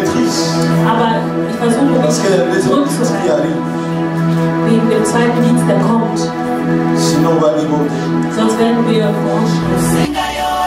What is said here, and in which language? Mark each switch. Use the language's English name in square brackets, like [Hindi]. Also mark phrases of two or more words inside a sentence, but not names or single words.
[French] plus. [German] Aber ich versuche [French] Parce qu'il y a des autres choses qui arrivent. [German] Wegen dem zweiten Dienst, der kommt. [French] Sinon, on va déborder. [German] Sonst werden wir forschen.